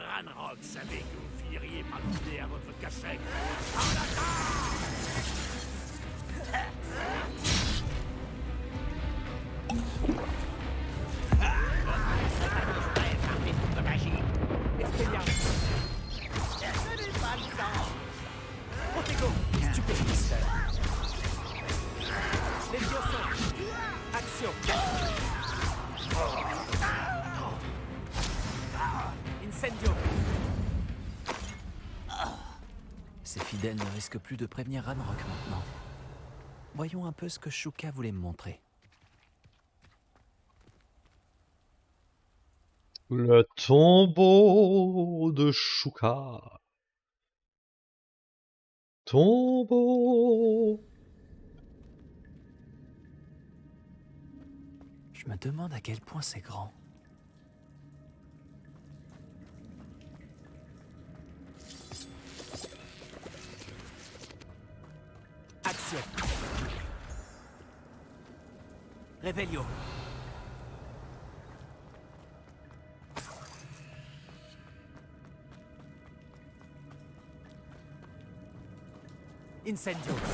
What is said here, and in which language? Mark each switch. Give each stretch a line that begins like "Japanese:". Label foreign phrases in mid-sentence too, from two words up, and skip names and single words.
French: Ranrock savait que vous finiriez par dîner à votre cassette. Expelliarmus. Ce n'est pas le temps. Protego. Stupéfice. Levioso. Action. Incendio. Ces fidèles ne risquent plus de prévenir Ranrock maintenant. Voyons un peu ce que Shuka voulait me montrer. Le tombeau de Shuka. Tombeau. Je me demande à quel point c'est grand. Action. Revelio. Incendio.